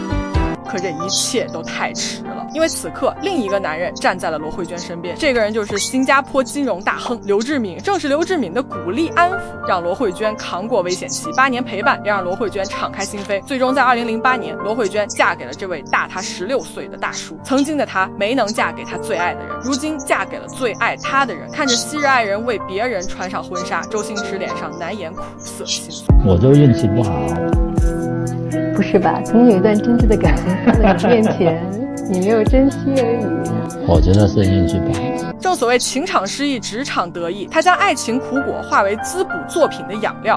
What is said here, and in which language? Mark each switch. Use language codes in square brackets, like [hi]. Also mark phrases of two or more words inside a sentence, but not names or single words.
[zh] 可這一切都太遲了，因為此刻另一個男人站在了羅慧娟身邊，這個人就是新加坡金融大亨劉志敏。正是劉志敏的鼓勵安撫，讓羅慧娟扛過危險期，8年陪伴，也讓羅慧娟敞開心扉。最終在2008年，羅慧娟嫁給了這位大她16歲的大叔。曾經的她沒能嫁給她最愛的人，如今嫁給了最愛她的人。看着昔日愛人為別人穿上婚紗，周星馳臉上難掩苦澀心酸。我就運氣不好。不是吧？曾經有一段真摯的感情放在你面前，你沒有珍惜而已。我覺得是運氣不好。正所謂情場失意，職場得意。他將愛情苦果化為滋補作品的養料。